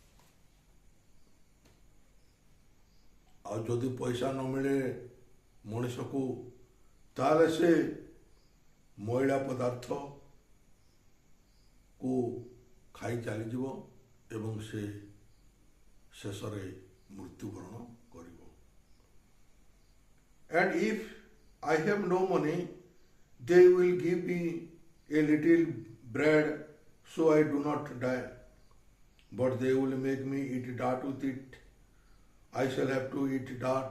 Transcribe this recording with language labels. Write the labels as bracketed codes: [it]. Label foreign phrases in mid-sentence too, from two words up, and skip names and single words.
[or] ଆଉ ଯଦି ପଇସା ନ ମିଳେ ମଣିଷକୁ, ତାହେଲେ ସେ ମଇଳା ପଦାର୍ଥ କୁ ଖାଇ ଚାଲିଯିବ ଏବଂ ସେ ଶେଷରେ ମୃତ୍ୟୁବରଣ କରିବ। [en] And if I have no money, they will give me a little bread so I do not die. But they will make me eat dirt with it. I shall have to eat dirt.